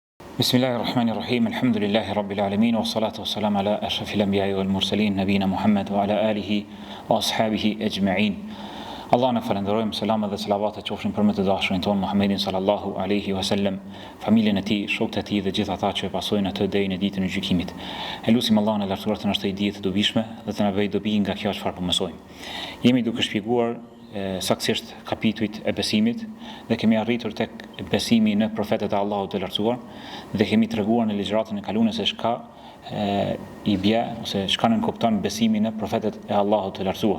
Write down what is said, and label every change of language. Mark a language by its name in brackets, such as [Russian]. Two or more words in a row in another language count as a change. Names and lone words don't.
[Arabic] بسم الله الرحمن الرحيم. الحمد لله رب العالمين والصلاة والسلام على أشرف الأنبياء والمرسلين نبينا محمد وعلى آله وأصحابه أجمعين. [Albanian] Allah në falenderojmë, selamet dhe selavatet qofshin për më të dashurin ton Muhammedin [Arabic] صلى الله عليه وسلم, [Albanian] familjen e tij, shokët e tij dhe gjithë ata që e pasojnë atë deri në ditën e gjykimit. Elusim Allahun e lartësuar të na shtoj dije të dobishme dhe të na bëjë dobi nga kjo çfarë po mësojmë. Jemi duke shpjeguar saktësisht kapitujt e besimit dhe kemi arritur tek besimi në profetet e Allahut të lartësuar dhe kemi treguar në ligjëratën e kaluar se çka i bie ose çka nënkupton besimi në profetet e Allahut të lartësuar.